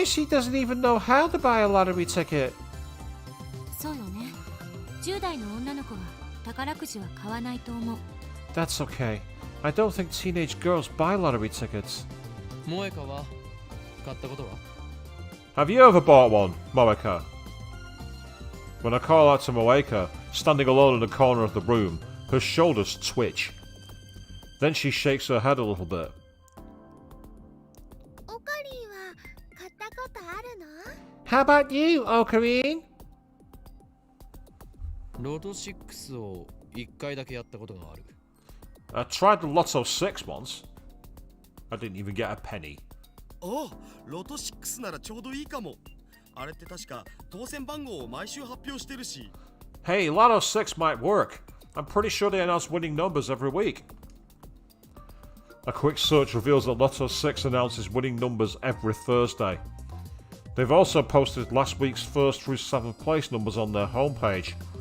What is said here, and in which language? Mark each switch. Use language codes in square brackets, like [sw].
[en] Mayushi doesn't even know how to buy a lottery ticket. [ja] そうよね。 10代の女の子は宝くじは買わないと思う。 [en] That's okay. I don't think teenage girls buy lottery tickets. [ja] 萌香は買ったことは？ [en] Have you ever bought one, Moeka? When I call out to Moeka, standing alone in the corner of the room, her shoulders twitch. Then she shakes her head a little bit. [ja] オカリンは買ったことあるの？ [en] How about you, Ocarine? [ja] ロト6を1回だけやったことがある。 [en] I tried the Lotto 6 once. I didn't even get a penny. [ja] おお、ロト6ならちょうどいいかも。あれって確か当選番号を毎週発表してるし。 [en] Hey, Lotto 6 might work. I'm pretty sure they announce winning numbers every week. A quick search reveals that Lotto 6 announces winning numbers every Thursday. They've also posted last week's 1st through 7th place numbers on their homepage.